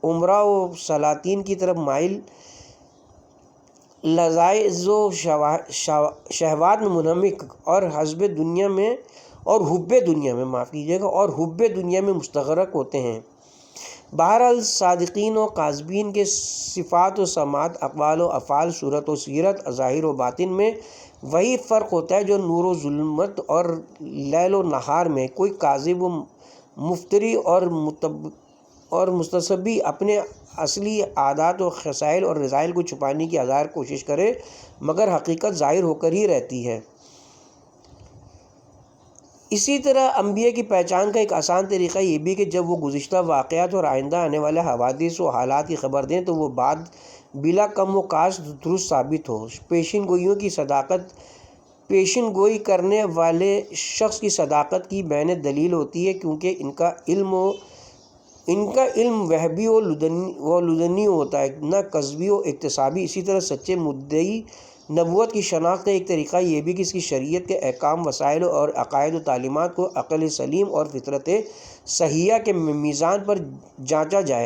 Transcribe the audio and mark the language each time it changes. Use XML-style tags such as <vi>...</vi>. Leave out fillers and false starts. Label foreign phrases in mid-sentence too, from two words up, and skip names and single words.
<ur>وہ عمرا و سلاطین کی طرف مائل لذائذ و شہوات میں منہمک اور حب دنیا میں معاف کیجیے گا اور حب دنیا میں مستغرق ہوتے ہیں۔ بہرحال صادقین و کاذبین کے صفات و سماعت، اقوال و افعال، صورت و سیرت، ظاہر و باطن میں وہی فرق ہوتا ہے جو نور و ظلمت اور لیل و نہار میں۔ کوئی کاذب و مفتری اور مستصبی اپنے اصلی عادات و خصائل اور رذائل کو چھپانے کی ہزار کوشش کرے مگر حقیقت ظاہر ہو کر ہی رہتی ہے۔ اسی طرح انبیاء کی پہچان کا ایک آسان طریقہ یہ بھی کہ جب وہ گزشتہ واقعات اور آئندہ آنے والے حوادث و حالات کی خبر دیں تو وہ بات بلا کم و کاست درست ثابت ہو۔ پیشن گوئی کرنے والے شخص کی صداقت کی بین دلیل ہوتی ہے، کیونکہ ان کا علم وہبی و لدنی ہوتا ہے، نہ قذبی و اکتسابی۔ اسی طرح سچے مدعی نبوت کی شناخت کا ایک طریقہ یہ بھی کہ اس کی شریعت کے احکام، وسائل اور عقائد و تعلیمات کو عقل سلیم اور فطرت صحیحہ کے میزان پر جانچا جائے۔</ur>